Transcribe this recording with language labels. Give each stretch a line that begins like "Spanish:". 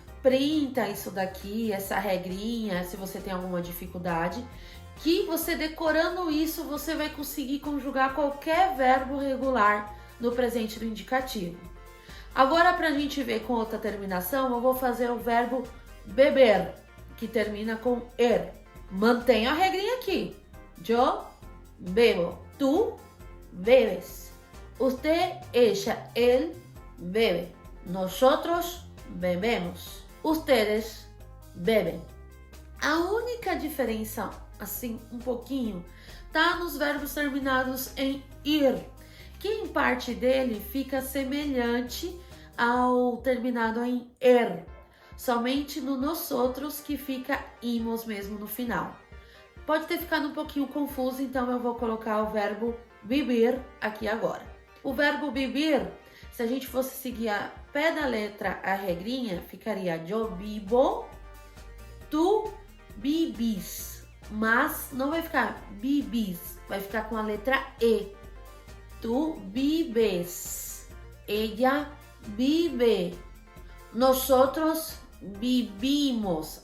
Portuguese: Printa isso daqui, essa regrinha, se você tem alguma dificuldade, que você decorando isso, você vai conseguir conjugar qualquer verbo regular no presente no indicativo. Agora, para a gente ver com outra terminação, eu vou fazer o verbo beber, que termina com er. Mantenha a regrinha aqui.
Spanish: Yo bebo, tú bebes, usted, ella, él bebe, nosotros bebemos, ustedes bebem.
Portuguese: A única diferença, assim, um pouquinho, tá nos verbos terminados em ir, que em parte dele fica semelhante ao terminado em er, somente no nosotros que fica imos mesmo no final. Pode ter ficado um pouquinho confuso, então eu vou colocar o verbo vivir aqui agora. O verbo vivir, se a gente fosse seguir a pé da letra a regrinha, ficaria
Spanish: yo vivo, tu vivís.
Portuguese: Mas não vai ficar vivís, vai ficar com a letra E.
Spanish: Tu vives, ella vive, nosotros vivimos.